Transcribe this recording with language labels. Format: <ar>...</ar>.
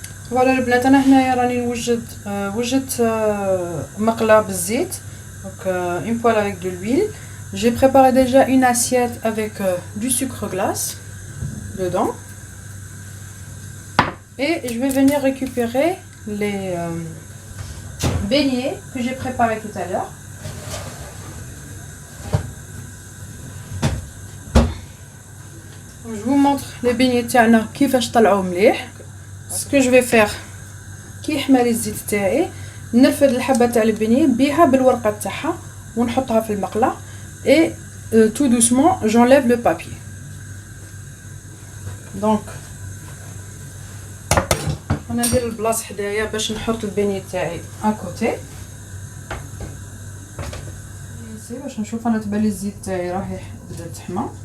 <ar>فوالا البنات، انا هنايا راني وجدت مقله بالزيت.</ar> <fr>Donc une poêle avec de l'huile. J'ai préparé déjà une assiette avec du sucre glace dedans. Et je vais venir récupérer les beignets que j'ai préparés tout à l'heure. Je vous montre les beignets</fr> <ar>تاعنا كيفاش طلعوا مليح.</ar> <fr>Ce que je vais faire</fr> <ar>كي يحمى لي الزيت تاعي نرفد الحبه تاع البيني بيها بالورقه تاعها ونحطها في المقله</ar> <fr>et tout doucement j'enlève le papier.</fr> <ar>Donc انا ندير البلاص حدايا باش نحط البيني تاعي اكوتي باش نشوف انا تبان لي الزيت تاعي راهي بدا تحمى.</ar>